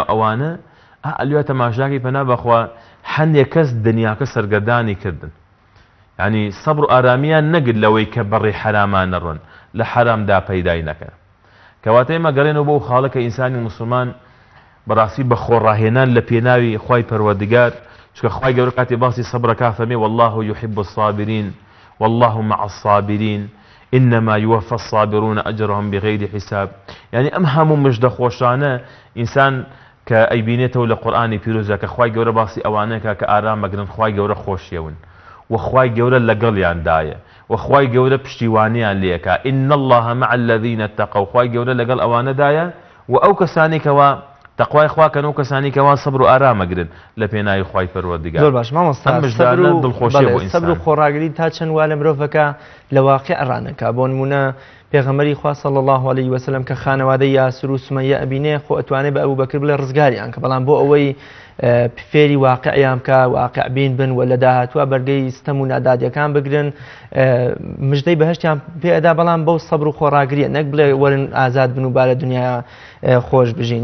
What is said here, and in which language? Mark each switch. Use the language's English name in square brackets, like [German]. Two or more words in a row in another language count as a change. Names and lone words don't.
[Central Kurdish] ئەوانە ئەلوێ تەماشاکەی پەنا بەخوا هەندێک کەس دنیاکە سەرگەردانی کردن، یعنی سەبر و ئارامیان نەگرت لەوەی کە بەڕێ حەرامان نەڕۆن، لە حەرامدا پەیدای نەکەن. کەواتە ئێمە گەڕێنەوە بۆ خاڵەکە ئینسانی مسلمان بەڕاستی بە خۆڕاهێنان لە پێناوی خوای پەروەردگار، چکە خوای گەورە کاتی باسی سەبرەکە فەرمێ [Arabic] والله يحب الصابرين والله مع الصابرين إنما يوفى الصابرون أجرهم بغير حساب. [Central Kurdish] يعني ئەم هەموو مژدە خۆشانە ئینسان کە ئەیبینێتەوە لە قورئانی پیرۆزە کە خوای گەورە باسی ئەوانەیە کە ئارام بەگرن، خوای گەورە خۆشیەون و خوای گەورە لەگەڵیاندایە و خوای گەورە پشتیوانیان لێکا. [Arabic] إن الله مع الذين اتقوا، [Central Kurdish] خوای گەورە لەگەڵ ئەوانەدایە و ئەو کەسانی کەوا تەقوای خواکەن و کەسانی کەوا سەبر و ئارامەگرن لە پێناوی خوای پەروەردگار. زۆر باش مامۆستا، دڵخۆشیە بۆ ئینسان. سەبر و خۆڕاگری تا چەند وا لە مرۆڤەکە لە واقع ڕانەکا. بۆ نمونە پێغەمبەری خوا [Arabic] صلی الله علیه و سلم [Central Kurdish] کە خانەوادەی یاسر و سومەیە ئەبینێ، خۆ ئەتوانێت بە ئەبوبەکر بڵێ ڕزگاریان کە، بەڵام بۆ ئەوەی فێری واقعیان بکە، واقع بین بن و لە داهاتووە بەرگەی ستەم و نادادیەکان بگرن، مژدەی بەهشتیان پێدا، بەڵام بەو سەبر و خۆڕاگریە، نەک بڵێ وەرن ئازاد بن و با لە دنیا خۆش بژین.